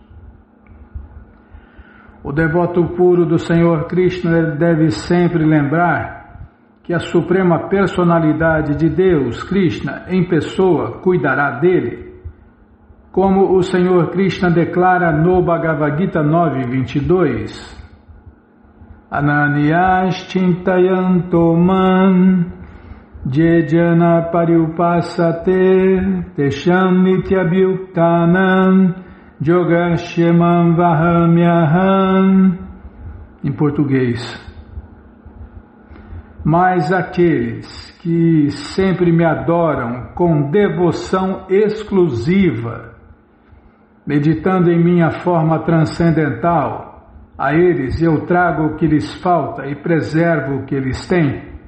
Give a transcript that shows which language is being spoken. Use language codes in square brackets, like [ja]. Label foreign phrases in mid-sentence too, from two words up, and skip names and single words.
[pt] O devoto puro do Senhor Krishna deve sempre lembrar que a suprema personalidade de Deus, Krishna, em pessoa, cuidará dele. Como o Senhor Krishna declara no Bhagavad Gita 9:22, [sa] Ananyas chintayanto man jejana pariupasate tesham nityabhyuktanam yogashemam vahamyaham. [pt] Em português, mas aqueles que sempre me adoram com devoção exclusiva, meditando em minha forma transcendental, a eles eu trago o que lhes falta e preservo o que eles têm.